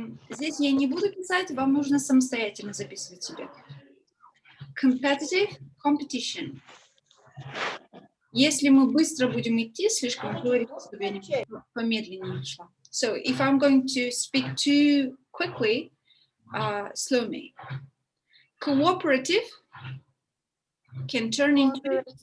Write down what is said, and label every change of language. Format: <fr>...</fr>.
<ru>Здесь я не буду писать, вам нужно самостоятельно записывать себе.</ru> <en>Competitive, competition.</en> <ru>Если мы быстро будем идти, слишком говорить, чтобы я помедленнее шла.</ru> <en>So, if I'm going to speak too quickly, slow me. Cooperative can turn into</en>